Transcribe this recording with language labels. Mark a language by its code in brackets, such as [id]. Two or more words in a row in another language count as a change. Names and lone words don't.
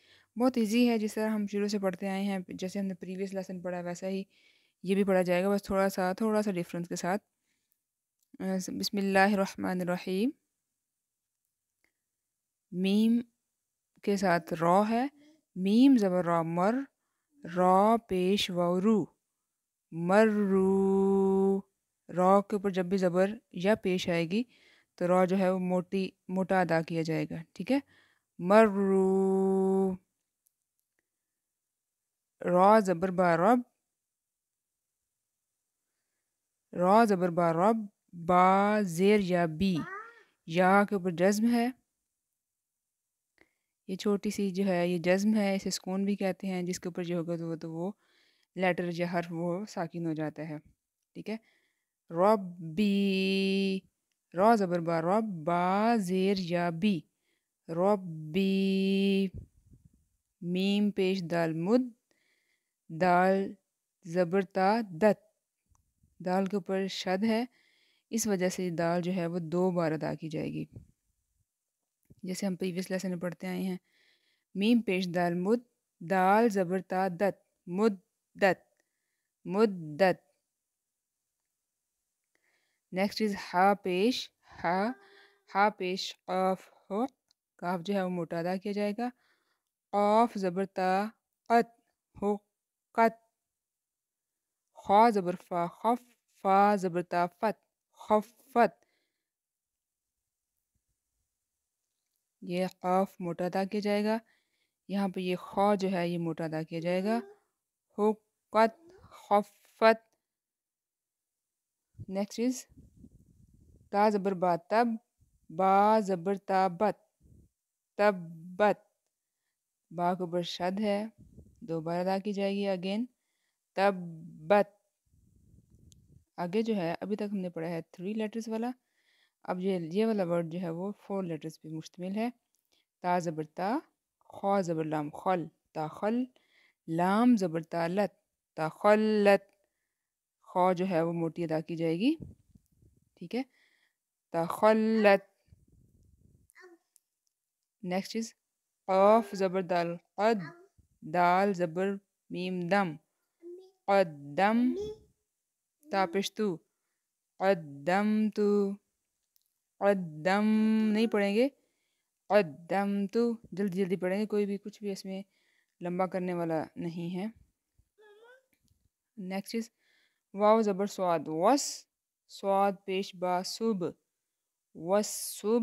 [ur] بہت ایزی ہے، جس طرح ہم شروع سے پڑھتے آئے ہیں، جیسے ہم نے [en] previous lesson [ur] پڑھا ویسا ہی یہ بھی پڑھا جائے گا، بس تھوڑا سا ڈفرنس کے ساتھ۔ [ar] بسم اللہ الرحمن الرحیم۔ [ur] میم کے ساتھ را ہے، میم زبر را، مر، را پیش رو، مرو۔ را کے اوپر جب بھی زبر یا پیش آئے گی تو را جو ہے وہ موٹا ادا کیا جائے گا، ٹھیک ہے؟ مرو۔ را زبر با، رب، را زبر با، رب، با زیر یا بی، یا کے اوپر جزم ہے، یہ چھوٹی سی جو ہے یہ جزم ہے، اسے سکون بھی کہتے ہیں، جس کے اوپر جو ہوگا تو وہ لیٹر یا حرف وہ ساکن ہو جاتا ہے، ٹھیک ہے؟ ربی، را زبر با، رب، با زیر یا بی، ربی۔ میم پیش دال مد، دال زبر تا، دت، دال کے اوپر شد ہے، اس وجہ سے دال جو ہے وہ 2 بار ادا کی جائے گی، جیسے ہم [en] previous lesson [ur] میں پڑھتے آئے ہیں۔ میم پیش دال مد، دال زبر تا، دت، مدت، مدت۔ [en] next is [ur] ہا پیش، ہا پیش قاف ہو، قاف جو ہے وہ موٹا ادا کیا جائے گا، قاف زبر تا، قت، ہو، قت۔ خا زبر فا، خف، فا زبر تا، فت، خفت۔ یہ قاف موٹا ادا کیا جائے گا، یہاں پہ یہ خا جو ہے یہ موٹا ادا کیا جائے گا، حقت، خفت۔ [en] next is [ur] تا زبر با، تب، با زبر تا، بت، تبت۔ با کے اوپر شد ہے، 2 بار ادا کی جائے گی، اگین تبت۔ آگے جو ہے ابھی تک ہم نے پڑھا ہے 3 لیٹرز والا، اب یہ والا ورڈ جو ہے وہ 4 لیٹرز پہ مشتمل ہے۔ تا زبر تا، خا زبر لام، خل، تاخل، لام زبر تا، لت، تخلت۔ خا جو ہے وہ موٹی ادا کی جائے گی، ٹھیک ہے؟ تخلت۔ [en] next is [ur] قاف زبر دال، قد، دال زبر میم دم، قدم، تا پیش تو، قدمتو، قدم نہیں پڑھیں گے، قدمتو، جلدی جلدی پڑھیں گے، کوئی بھی کچھ بھی اس میں لمبا کرنے والا نہیں ہے۔ [en] next is [ur] واو زبر سواد، وس، سواد پیش با، صب، وصب۔